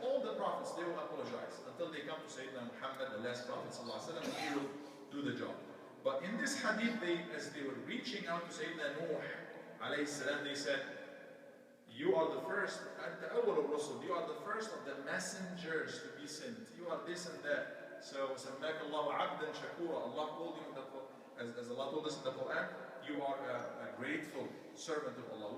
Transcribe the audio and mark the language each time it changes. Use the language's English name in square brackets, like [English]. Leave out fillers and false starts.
[English] All the prophets, they will apologize until they come to Sayyidina Muhammad, the last prophet sallallahu alayhi wa sallam, and he will do the job. But in this hadith, as they were reaching out to Sayyidina Nuh alayhi salam, they said, you are the first, you are the first of the messengers to be sent. You are this and that. So, [Arabic] سَمَّاكَ اللَّهُ عَبْدًا شَكُورًا. [English] Allah told you in the Quran, as Allah told us in the Quran, you are a grateful servant of Allah.